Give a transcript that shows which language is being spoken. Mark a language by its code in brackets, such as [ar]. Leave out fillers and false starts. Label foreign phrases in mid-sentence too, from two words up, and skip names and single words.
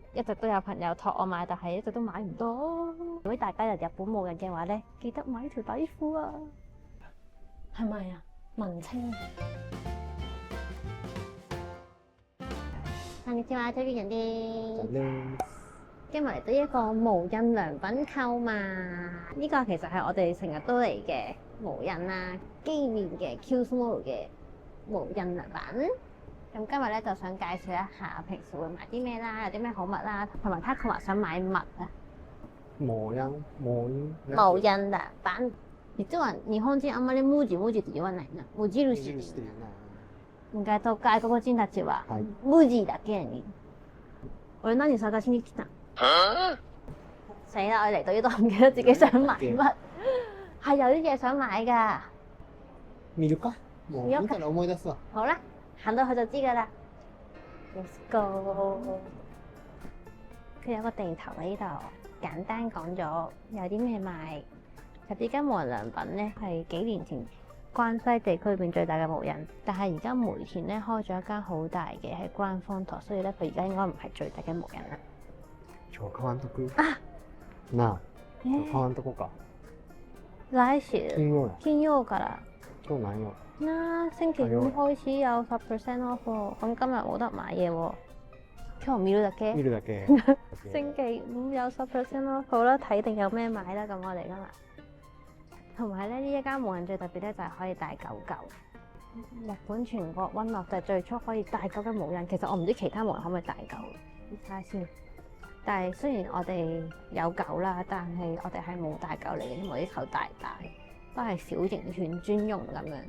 [yue] 一直都有朋友託我買，但係一直都買唔到。如果大家嚟日本冇人嘅話咧，記得買條底褲啊！係咪啊？文青。 [ja] こんにちは， [yue] 推薦啲。今日嚟到一個無印良品購物，呢個其實係我哋成日都嚟嘅無印啦，機面嘅 Q-Small 嘅無印良品。咁今日咧就想介紹一下平時會買啲咩啦，有啲咩好物啦，同埋Taco話想買襪啊。無印良品。 [ja] 実は日本人あんまり無地って言わないな。無印って言うな。外国人たちは無地だけに。我何探しに来た？ 死啦！ [yue] 我嚟到呢度唔記得自己想買乜，係有啲嘢想買㗎。 [ja] 見るか？もう見たら思い出すわ。 [yue] 好啦，行到去就知㗎啦。 [en] Let's go！ [yue] 佢有個地圖喺呢度，簡單講咗有啲咩賣。其實呢間無印良品咧係幾年前關西地區裏邊最大嘅無印，但係而家梅田咧開咗一間好大嘅喺關芳台，所以咧佢而家應該唔係最大嘅無印啦。 [ja] 今日買わんとく？あ、なあ、今日買わんとこか。來週金曜から。今日何曜？ [yue] 星期五開始有10% off 喎，咁今日冇得買嘢喎。 [ja] 今日見るだけ？見るだけ。 [yue] 星期五有10% off，好啦，睇定有咩買啦，咁我哋今日。同埋咧，呢一間無印最特別咧就係可以帶狗狗。日本全國溫樂就係最初可以帶狗嘅無印，其實我唔知其他無印可唔可以帶狗。睇下先。但係雖然我哋有狗啦，但係我哋係冇帶狗嚟嘅，因為啲狗大大，都係小型犬專用咁樣。